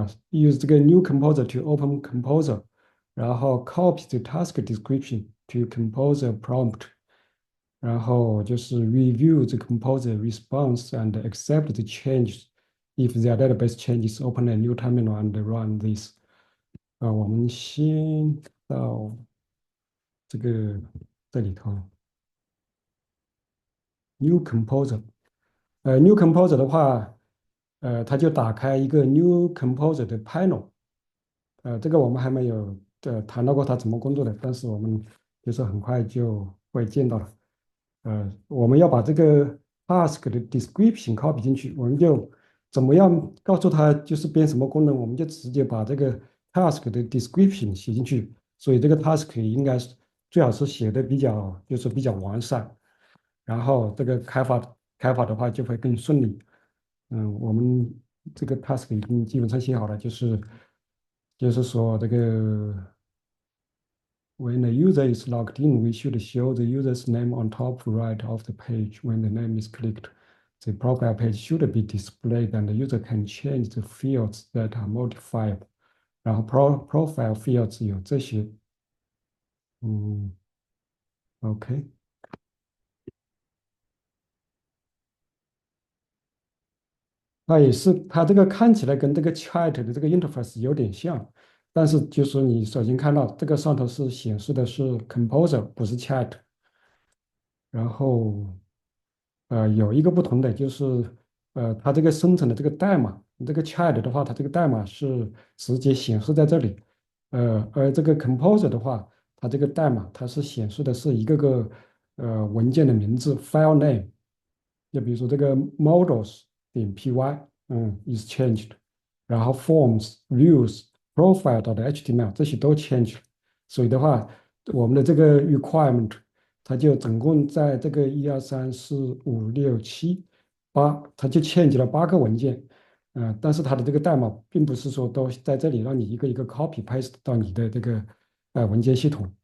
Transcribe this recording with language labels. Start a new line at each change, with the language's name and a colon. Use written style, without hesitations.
English: use 这个 New Composer to open Composer，然后 copy the task description to Composer prompt，然后就是 review the Composer response and accept the changes. If the database changes, open a new terminal and run this。
Chinese: 我们先到这个这里头，New Composer。 New Composer 的话，它就打开一个 New Composer 的 panel。这个我们还没有谈到过它怎么工作的，但是我们就是很快就会见到了。我们要把这个 task 的 description copy 进去，我们就怎么样告诉它就是编什么功能，我们就直接把这个 task 的 description 写进去。所以这个 task 应该是最好是写的比较完善，然后这个开发的话就会更顺利。我们这个 task 已经基本上写好了，就是说这个
English: when the user is logged in, we should show the user's name on top right of the page. When the name is clicked, the profile page should be displayed, and the user can change the fields that are modified.
Chinese: 然后 profile fields 有这些。嗯，OK。它也是，它这个看起来跟这个 Chat 的这个 interface 有点像，但是就是你首先看到这个上头是显示的是 Composer，不是 Chat。然后有一个不同的就是，它这个生成的这个代码，这个 Chat 的话，它这个代码是直接显示在这里。而这个 Composer 的话，它这个代码它是显示的是一个个文件的名字 file name。就比如说这个 models 点 py，
English: is changed，
Chinese: 然后 forms views profile 的 html 这些都 changed。所以的话，我们的这个 requirement 它就总共在这个1、2、3、4、5、6、7、8，它就 change 了8个文件。但是它的这个代码并不是说都在这里让你一个一个 copy paste 到你的这个文件系统。